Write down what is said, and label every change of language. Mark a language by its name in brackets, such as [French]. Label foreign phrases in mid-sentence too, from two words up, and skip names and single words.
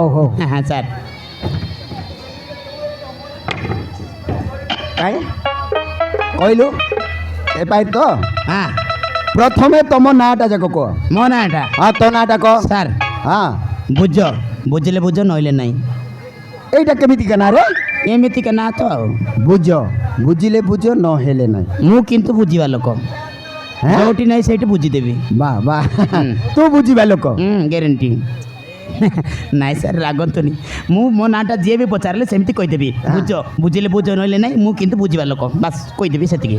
[Odia] ହଁ ସାର୍ କାଇଁ କହିଲୁ ଏଫଆଇଆର ତ ହଁ ପ୍ରଥମେ ତମ ନାଁଟା ଯାକ କୁହ ମୋ ନାଁଟା ହଁ ତୋ ନାଁଟା କହ ସାର୍ ହଁ ବୁଝିଲେ ବୁଝ ନଇଲେ ନାହିଁ ଏଇଟା କେମିତିକା ନା ରେ ଏମିତିକା ନା ତ ଆଉ ବୁଝିଲେ ବୁଝ ନହେଲେ ନାହିଁ ମୁଁ କିନ୍ତୁ ବୁଝିବା ଲୋକ ଯୋଉଠି ନାହିଁ ସେଇଠି ବୁଝିଦେବି ବା ବା ତୁ ବୁଝିବା ଲୋକ ଗ୍ୟାରେଣ୍ଟି ନାଇଁ ସାର୍ ରାଗନ୍ତୁନି ମୁଁ ମୋ ନାଁଟା ଯିଏ ବି ପଚାରିଲେ ସେମିତି କହିଦେବି ବୁଝିଲେ ବୁଝ ନହେଲେ ନାହିଁ ମୁଁ କିନ୍ତୁ ବୁଝିବା ଲୋକ ବାସ୍ କହିଦେବି ସେତିକି